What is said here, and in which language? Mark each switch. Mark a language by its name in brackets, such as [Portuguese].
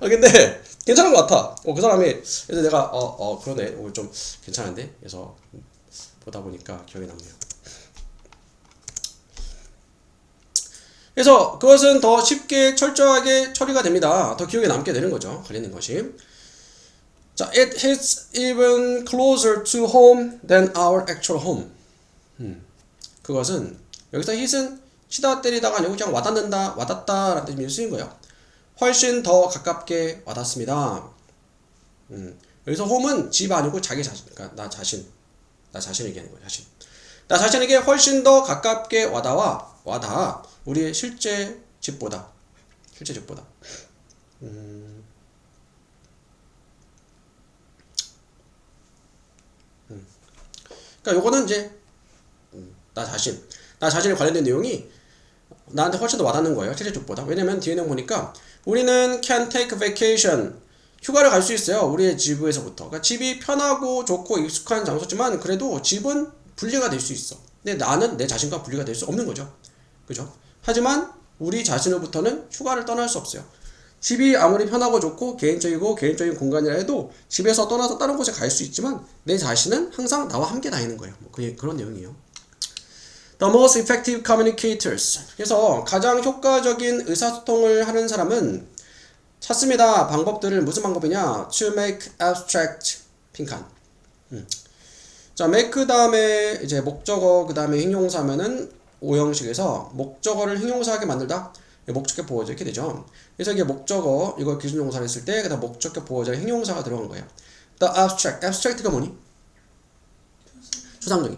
[Korean] 근데 괜찮은 것 같아. 그 사람이 그래서 내가 그러네. 오늘 좀 괜찮은데. 그래서 보다 보니까 기억에 남네요. 그래서 그것은 더 쉽게 철저하게 처리가 됩니다. 더 기억에 남게 되는 거죠. 관련된 것이. 자, [English] it hits even closer to home than our actual home. [Korean] 그것은 여기서 hit은 치다 때리다가 아니고 그냥 와닿다라는 뜻이 쓰인 거예요. 훨씬 더 가깝게 와닿습니다. 여기서 home은 집 아니고 자기 자신, 그러니까 나 자신 얘기하는 거예요. 나 자신에게 훨씬 더 가깝게 와닿아 우리의 실제 집보다. 그러니까 요거는 이제 나 자신에 관련된 내용이 나한테 훨씬 더 와닿는 거예요. 실제 쪽보다. 왜냐면 뒤에 내용 보니까 우리는 [English] can take vacation. [Korean] 휴가를 갈 수 있어요. 우리의 집에서부터. 그러니까 집이 편하고 좋고 익숙한 장소지만 그래도 집은 분리가 될 수 있어. 근데 나는 내 자신과 분리가 될 수 없는 거죠. 그죠? 하지만 우리 자신으로부터는 휴가를 떠날 수 없어요. 집이 아무리 편하고 좋고 개인적인 공간이라 해도 집에서 떠나서 다른 곳에 갈 수 있지만 내 자신은 항상 나와 함께 다니는 거예요. 뭐 그런 내용이에요. [English] The most effective communicators. [Korean] 그래서 가장 효과적인 의사소통을 하는 사람은 찾습니다. 방법들을 무슨 방법이냐? [English] To make abstract [Korean] 빈칸. 자, make 다음에 이제 목적어 그 다음에 형용사면은 오형식에서 목적어를 형용사하게 만들다. 목적격 보어절 이렇게 되죠. 그래서 이게 목적어 이거 기준용사를 했을 때 그다음 목적격 보어절 형용사가 들어간 거예요. [English] The abstract [Korean] 가 뭐니? 추상적인.